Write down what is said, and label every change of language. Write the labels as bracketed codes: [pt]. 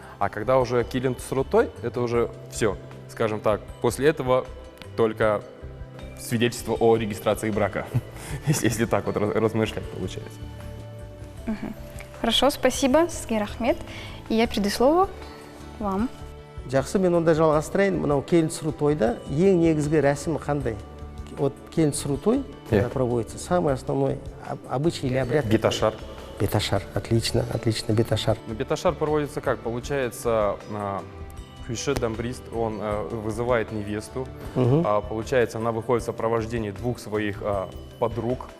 [ru] А когда уже келин Тусрутой, это уже все, скажем так. После этого только свидетельство о регистрации брака, если так вот размышлять получается. Хорошо, спасибо, [kk] Сізге рахмет. [ru] И я передаю слово вам. [kk] Жақсы, мен онда жалғастырайын. Мынау келін түсіру тойда ең негізгі рәсімі қандай? [ru] Вот келін түсіру той проводится, самый основной обычай или обряд. [kk] Беташар. [ru] Беташар, отлично, отлично, беташар. Беташар проводится как? Получается, Кюйше дамбрист, он вызывает невесту. Получается, она выходит в сопровождении двух своих подруг.